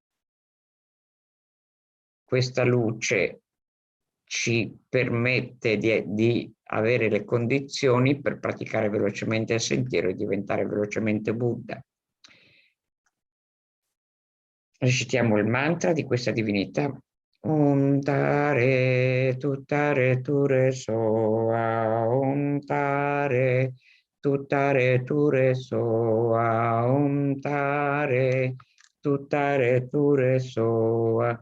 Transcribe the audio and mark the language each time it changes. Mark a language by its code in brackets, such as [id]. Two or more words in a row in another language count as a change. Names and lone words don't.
[it] Questa luce ci permette di avere le condizioni per praticare velocemente il sentiero e diventare velocemente Buddha. Recitiamo il mantra di questa divinità. [sa] Om tare ture soa, om tare ture soa, om tare ture soa.